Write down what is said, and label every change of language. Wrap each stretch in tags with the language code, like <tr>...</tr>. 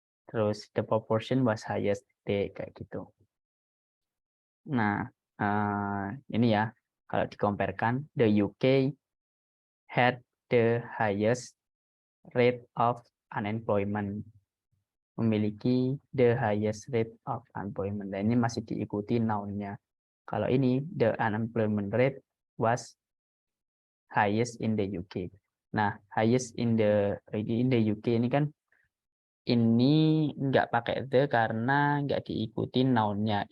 <id>Terus</id> <en>the proportion was highest,</en> <id>titik, kayak gitu. Nah, ini ya, kalau dikomparekan,</id> <en>the UK had the highest rate of unemployment,</en> <id>memiliki</id> <en>the highest rate of unemployment.</en> <id>Dan ini masih diikuti noun-nya. Kalau ini,</id> <en>the unemployment rate was highest in the UK.</en> <id>Nah,</id> <en>highest in the UK</en> <id>ini kan ini nggak pakai the karena nggak diikuti noun-nya.</id>